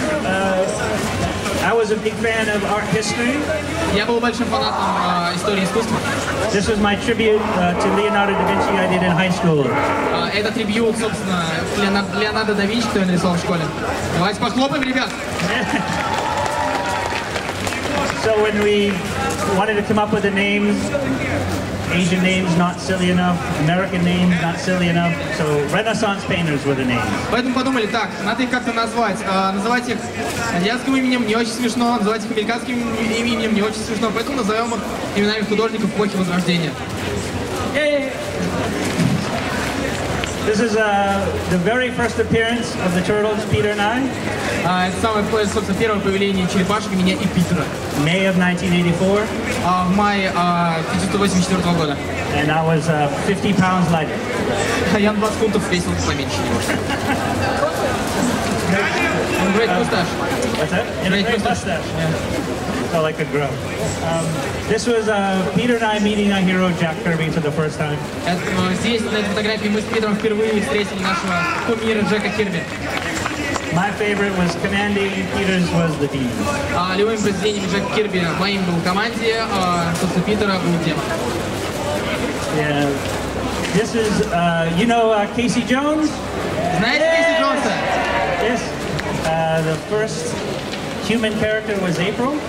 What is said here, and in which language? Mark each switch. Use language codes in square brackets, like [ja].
[en] I was a big fan of art history. [ru] Я был большим фанатом истории искусства. [en] This was my tribute to Leonardo da Vinci I did in high school. [ru] Это трибьют, собственно, Леонардо да Винчи, который нарисовал в школе. Давайте похлопаем, ребят. [en] So when we wanted to come up with the names, Asian names not silly enough, American names not silly enough, so Renaissance painters were the names. [ru] Поэтому подумали, так, надо их как-то назвать. Называть их азиатским именем не очень смешно, называть их американским именем не очень смешно, поэтому назовем их именами художников эпохи Возрождения. [en] This is the very first appearance of the Turtles, Peter and I. [ru] Это самое, собственно, первое появление черепашек меня и Питера. [en] May of 1984. [ru] В мае 1984 года. [en] And I was 50 pounds lighter. [ru] Я на 20 фунтов весил поменьше немножко. [en] Great mustache. What's that? Great mustache. Yeah. So I could grow. This was Peter and I meeting our hero Jack Kirby for the first time. [ru] Здесь, на этой фотографии, мы с Питером впервые встретили нашего кумира Джека Кирби. [en] My favorite was Commanding, Peter's was the Demon. [ru] Любым произведением Джека Кирби моим был команде, собственно, Питера был демон. [en] Yeah. This is, you know Casey Jones? [ru] Знаете Кейси Джонса? [en] Yes. The first human character was April.